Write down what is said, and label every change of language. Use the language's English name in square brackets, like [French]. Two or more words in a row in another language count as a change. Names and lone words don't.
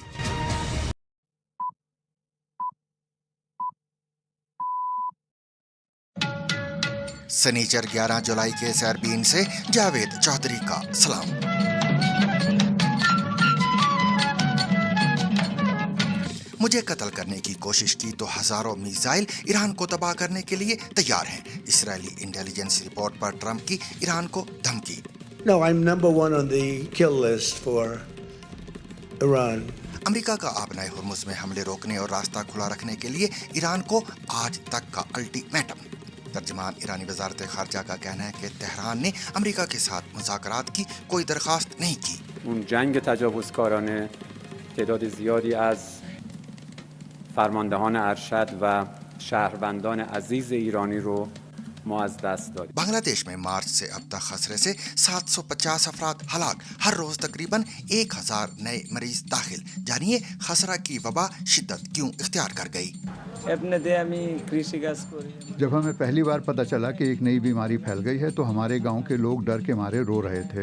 [Urdu] سنیچر 11 جولائی کے سیربین سے جاوید چودھری کا سلام۔ مجھے قتل کرنے کی کوشش کی تو ہزاروں میزائل ایران کو تباہ کرنے کے لیے تیار ہیں۔ اسرائیلی انٹیلیجنس رپورٹ پر ٹرمپ کی ایران کو دھمکی۔ [English] No, I'm number one on the kill list for Iran. [Urdu] امریکہ کا آبنائے ہرمز میں حملے روکنے اور راستہ کھلا رکھنے کے لیے ایران کو آج تک کا الٹیمیٹم۔ ترجمان ایرانی وزارت خارجہ کا کہنا ہے کہ تہران نے امریکہ کے ساتھ مذاکرات کی کوئی درخواست نہیں کی۔ [Persian] اون جنگ تجاوزکارانه تعداد زیادی از فرماندهان ارشد و شهروندان عزیز ایرانی رو ما از دست دادیم۔ [Urdu] بنگلہ دیش میں مارچ سے اب تک خسرے سے 750 افراد ہلاک، ہر روز تقریباً 1000 نئے مریض داخل۔ جانیے خسرہ کی وبا شدت کیوں اختیار کر گئی۔ جب ہمیں پہلی بار پتہ چلا کہ ایک نئی بیماری پھیل گئی ہے تو ہمارے گاؤں کے لوگ ڈر کے مارے رو رہے تھے۔